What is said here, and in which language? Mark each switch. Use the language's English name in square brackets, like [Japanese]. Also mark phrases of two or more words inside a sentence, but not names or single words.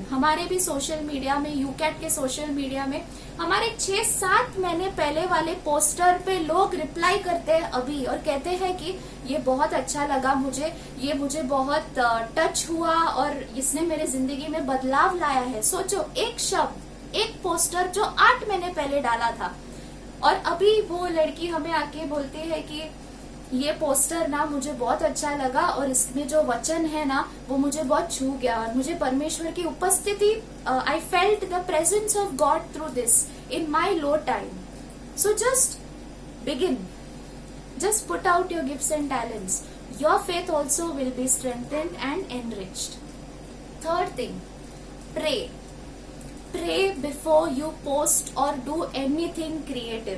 [Hindi] हमारे भी [English] social media [Hindi] में, यूकैट के [English] social media [Hindi] में हमारे 6-7 महीने पहले वाले पोस्टर पे लोग रिप्लाई करते हैं अभी और कहते हैं कि ये बहुत अच्छा लगा मुझे, ये मुझे बहुत टच हुआ और इसने मेरे जिंदगी में बदलाव लाया है. सोचो, एक शब्द, एक पोस्टर जो 8 महीने पहले डाला था और अभी वो लड़की हमें आके बोलती है कि ये पोस्टर ना मुझे बहुत अच्छा लगा और इसमें जो वचन है ना वो मुझे बहुत छू गया और मुझे परमेश्वर की उपस्थिति, [English] I felt the presence of God through this in my low time. So just begin, just put out your gifts and talents. Your faith also will be strengthened and enriched. Third thing, pray. Pray before you post or do anything creative.